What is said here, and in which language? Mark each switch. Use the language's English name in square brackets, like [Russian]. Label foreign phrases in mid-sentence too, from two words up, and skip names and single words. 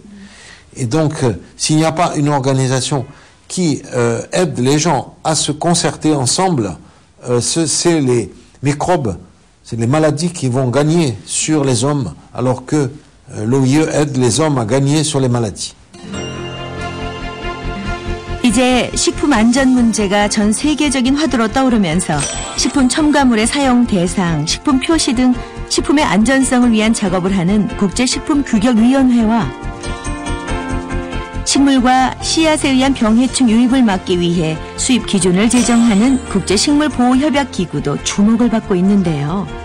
[French] Et donc, s'il n'y a pas une organisation qui aide les gens à se concerter ensemble, c'est les microbes, c'est les maladies qui vont gagner sur les hommes, alors que l'OIE aide les hommes à gagner sur les maladies. [Korean] 이제 식품 안전 문제가 전 세계적인 화두로 떠오르면서 식품 첨가물의 사용 대상, 식품 표시 등 식품의 안전성을 위한 작업을 하는 국제식품규격위원회와 식물과 씨앗에 의한 병해충 유입을 막기 위해 수입 기준을 제정하는 국제식물보호협약기구도 주목을 받고 있는데요.